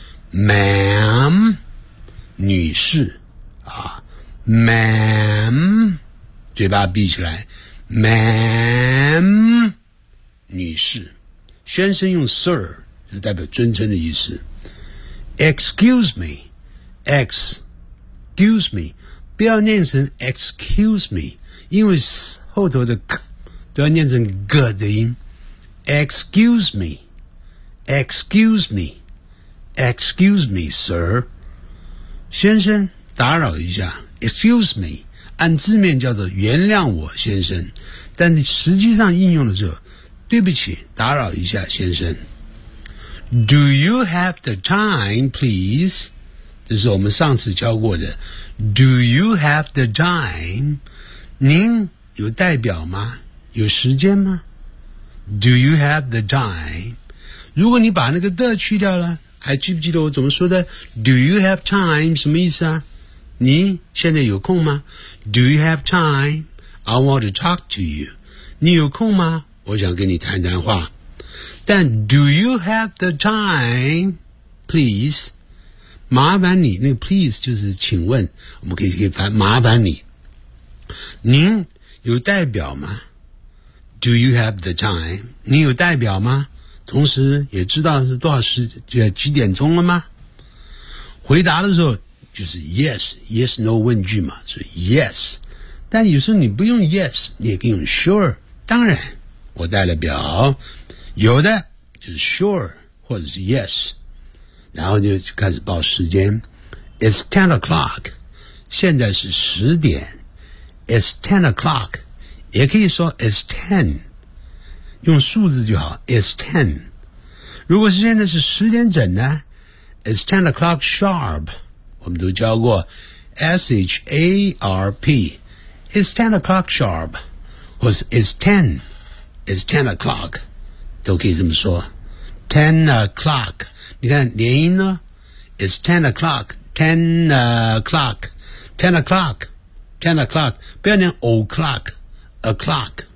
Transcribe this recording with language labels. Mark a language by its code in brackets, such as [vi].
[zh] ma'am， 女士啊 ，ma'am， 嘴巴闭起来 ，ma'am， 女士。先生用 sir 是代表尊称的意思。 [en] Excuse me，excuse me， [zh] 不要念成 [en] excuse me。 [zh] 因为后头的 k 都要念成 g 的音。 [en] Excuse me, excuse me, excuse me, sir. [zh] 先生打扰一下。 [en] Excuse me, [zh] 按字面叫做原谅我先生。但实际上应用的时候，对不起打扰一下先生。 [en] Do you have the time, please? [zh] 这是我们上次教过的。 [en] Do you have the time? [zh] 您有代表吗？有时间吗 [en] ？Do you have the time？ [zh] 如果你把那个 the 去掉了，还记不记得我怎么说的 ？ [en] Do you have time？ [zh] 什么意思啊？你现在有空吗 [en] ？Do you have time？I want to talk to you。 [zh] 你有空吗？我想跟你谈谈话。但 [en] Do you have the time？Please， [zh] 麻烦你，那个 please 就是请问，我们可以翻麻烦你。您有代表吗 [en] ？Do you have the time？ [zh] 你有代表吗？同时也知道是多少时间，几点钟了吗？回答的时候就是 yes no 问句嘛，所以 yes。但有时候你不用 yes， 你也可以用 sure。当然，我带了表，有的就是 sure 或者是 yes， 然后就开始报时间。 [en] It's 10 o'clock， [zh] 现在是十点。 [en] It's 10 o'clock， [zh] 也可以说 [en] it's 10， [zh] 用数字就好。 [en] It's 10。如果是现在是十点整呢 ？ It's 10 o'clock sharp。 [zh] 我们都教过 sharp。 [en] It's 10 o'clock sharp， 或是 it's 10， it's 10 o'clock， [zh] 都可以这么说。 [en] 10 o'clock， [zh] 你看连音呢 [en] ？It's 10 o'clock， 10 o'clock， 10 o'clock。 10 o'clock， [zh] 不要念 [en] o'clock， o'clock。